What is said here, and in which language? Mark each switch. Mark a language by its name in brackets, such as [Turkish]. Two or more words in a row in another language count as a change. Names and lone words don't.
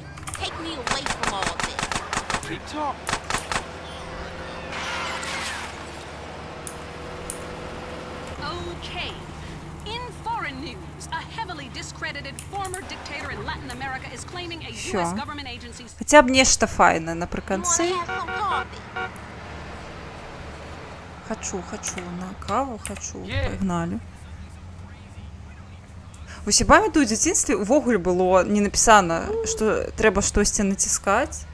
[English] Take me away from all this. Keep talking. Okay. In foreign news, a heavily discredited former dictator in Latin America is claiming a [Ukrainian] Що? [English] U.S. government agency. [Ukrainian] Хоча б нешта файне наприкінці. Хочу на каву, погнали. У себе у дитинстві увогуле було не написано, що треба щось натискати.